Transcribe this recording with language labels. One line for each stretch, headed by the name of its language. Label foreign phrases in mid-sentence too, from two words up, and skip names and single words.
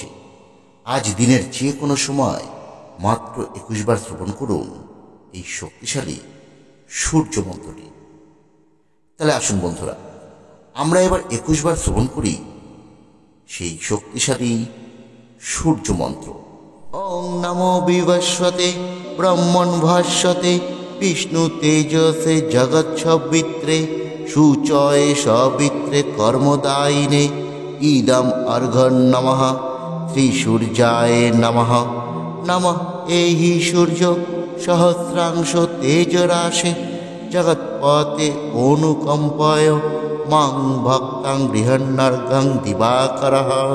Bangla: আজ দিনের যে কোনো সময় মাত্র 21 বার শ্রবণ করুন এই শক্তিশালী সূর্য মন্ত্রটি। তাহলে আসুন বন্ধুরা, আমরা এবার 21 বার শ্রবণ করি সেই শক্তিশালী সূর্য মন্ত্র।
Sanskrit: ওং নমো বিবস্বতে ব্রহ্মণ ভাস্বতে বিষ্ণু তেজসে জগৎসবিত্রে সুচয়ে সবিত্রে কর্মদায়িনে ইদম অর্ঘ্যং নমঃ শ্রী সূর্যায় নমঃ। নমঃ এহি সূর্য সহস্রাংশ তেজরাশে জগৎপতে অনুকম্পায় মাং ভক্তাং গৃহন্নর্ঘং দিবাকরঃ।